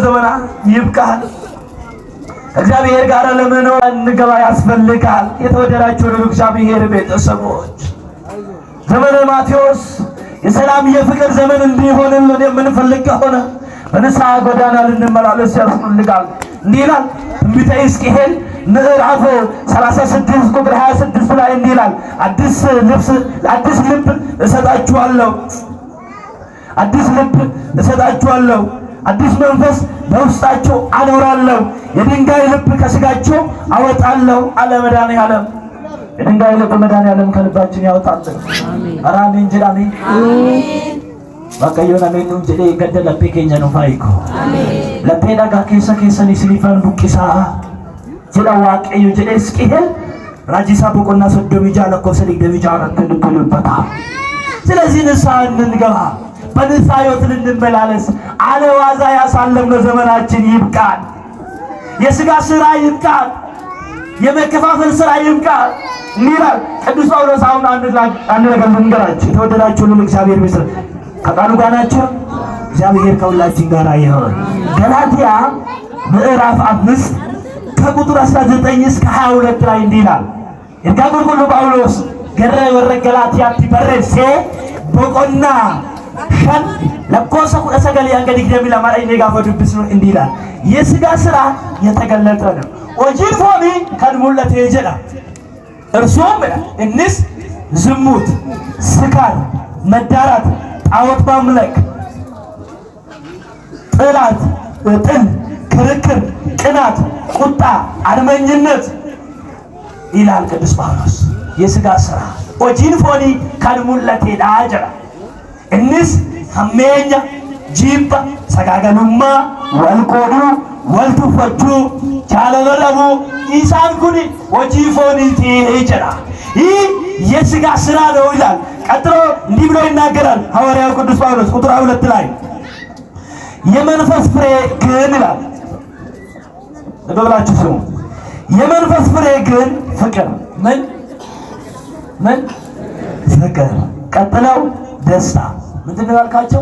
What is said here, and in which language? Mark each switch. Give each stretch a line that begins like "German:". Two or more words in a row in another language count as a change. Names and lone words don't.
Amharic: ዘመናት ይብቃል። እግዚአብሔር ጋር ለመኖር እንገባ ያስፈልጋል። የተወደዳችሁ እግዚአብሔር ቤተሰቦች ዘመነ ማቴዎስ የሰላም የፍቅር ዘመን እንዲሆንልን የምንፈልግ ከሆነ በንስሐ ጎዳና ልንመላለስ ያስፈልጋል። እንዲህ ይላል ትንቢተ ሕዝቅኤል ምዕራፍ 36 ቁጥር 26 ላይ እንዲህ ይላል፣ አዲስ ልብ እሰጣችኋለሁ፣ አዲስ መንፈስ በውስጣቸው አኖራለሁ፣ የድንጋይ ልብ ከሥጋቸው አወጣለሁ አለ መድኃኔዓለም። የድንጋይ ልብ መድኃኔዓለም ከልባችን ያወጣልን። ኧረ አሜን እንጂ አሜን።
Oromo: Waaqayyoon ameenuun jedhee gadda laphee keenya nu faayiko. Laphee dhagaa keessanii siniifan buqqisaa jedha Waaqayyo jedhee Hisqieel raajii isaa boqonnaa 36 lakkoofsa 26 dubbata.
Amharic: ስለዚህ ንስሐ እንግባ፣ በንስሐ ሕይወት እንመላለስ። አለዋዛ ያሳለፍነው ዘመናችን ይብቃል። የሥጋ ሥራ ይብቃል። የመከፋፈል ሥራ ይብቃል። ይላል ቅዱስ ጳውሎስ። አሁን አንድ ነገር ልንገራችሁ የተወደዳችሁ ሁሉ እግዚአብሔር ምስል ከቃሉ ጋር ናቸው። እግዚአብሔር ከሁላችን ጋር ይሁን። ገላትያ ምዕራፍ 5 ከቁጥር 19 እስከ 22 ላይ እንዲህ ይላል
Oromo: erga qulqullu Phaawulos gara warra Galaatiyaatti barreesse boqonnaa 5 lakkoofsa 19 hanga 22
Amharic: ላይ
Oromo: gaafa dubbisnu
Amharic: እንዲህ ይላል የሥጋ ሥራ የተገለጠ ነው
Oromo: hojiin foonii kan mul'ate jedha
Amharic: እርሱም እንስ ዝሙት፣ ስካር፣ መዳራት፣ ጣዖት ማምለክ፣ ጥላት፣ ጥል፣ ክርክር፣ ቅናት፣ ቁጣ፣ አድመኝነት ይላል ቅዱስ ጳውሎስ። የሥጋ ሥራ
Oromo: hojiin foonii kan mul'atedha jedha innis hammeenya, jibba, sagaagalummaa, wal qooduu, wal tuffachuu, jaalala dhabuu isaan kun hojii fooniiti jedha
Amharic: ይህ የሥጋ ሥራ ነው ይላል። ቀጥሎ እንዲህ ብሎ ይናገራል ሐዋርያው ቅዱስ ጳውሎስ ቁጥር 2 ላይ የመንፈስ ፍሬ ግን ይላል ለበላችሁ ስሙ የመንፈስ ፍሬ ግን ፍቅር ምን ፍቅር፣ ቀጥለው ደስታ፣ ምንድነው ያልካቸው?